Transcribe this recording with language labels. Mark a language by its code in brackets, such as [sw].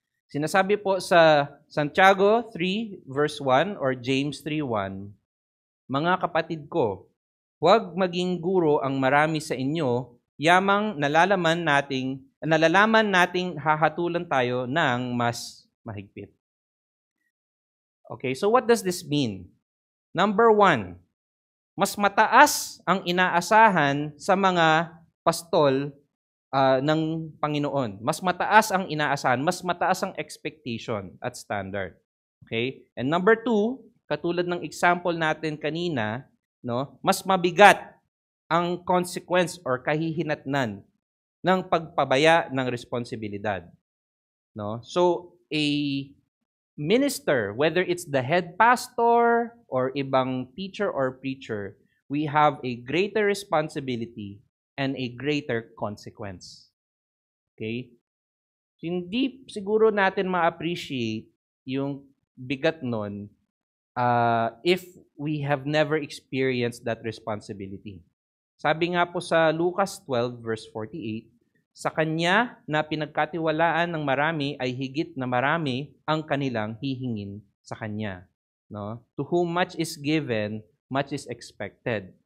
[tl] Sinasabi po sa Santiago 3 verse 1 or James 3:1, mga kapatid ko, huwag maging guro ang marami sa inyo, yamang nalalaman nating hahatulan tayo ng mas mahigpit. [en] Okay, so what does this mean? [tl] Number 1, mas mataas ang inaasahan sa mga pastol ng Panginoon. Mas mataas ang inaasahan, mas mataas ang expectation at standard. Okay? And number 2, katulad ng example natin kanina, no, mas mabigat ang consequence or kahihinatnan ng pagpabaya ng responsibilidad. No? [en] So, a minister, whether it's the head pastor or ibang teacher or preacher, we have a greater responsibility and a greater consequence. Okay? [tl] Hindi siguro natin ma-appreciate yung bigat nun [en] if we have never experienced that responsibility. [tl] Sabi nga po sa Lucas 12 verse 48, sa kanya na pinagkatiwalaan ng marami ay higit na marami ang kanilang hihingin sa kanya. No? [en] To whom much is given, much is expected.